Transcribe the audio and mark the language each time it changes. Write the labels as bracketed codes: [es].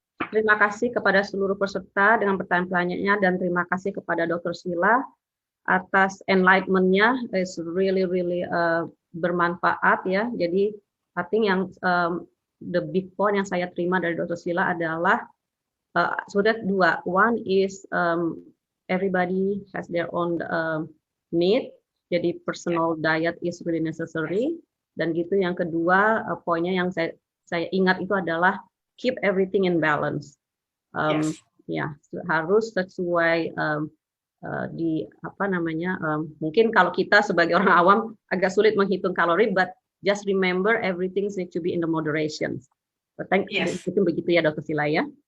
[id] Terima kasih kepada seluruh peserta dengan pertanyaan-pertanyaannya, dan terima kasih kepada Dr. Sheila atas enlightenment-nya. [en] It's really [id] bermanfaat ya. Jadi [en] I think [id] yang [en] the big point [id] yang saya terima dari Dr. Sheila adalah sudah dua. [en] One is everybody has their own need. [id] Jadi [en] personal diet is really necessary. [id] Dan gitu yang kedua poinnya yang saya ingat itu adalah [en] keep everything in balance. [id] Ya, harus sesuai di apa namanya, mungkin kalau kita sebagai orang awam agak sulit menghitung kalori, [en] but just remember everything needs to be in the moderation. [id] Itu begitu ya Dr. Sheila ya.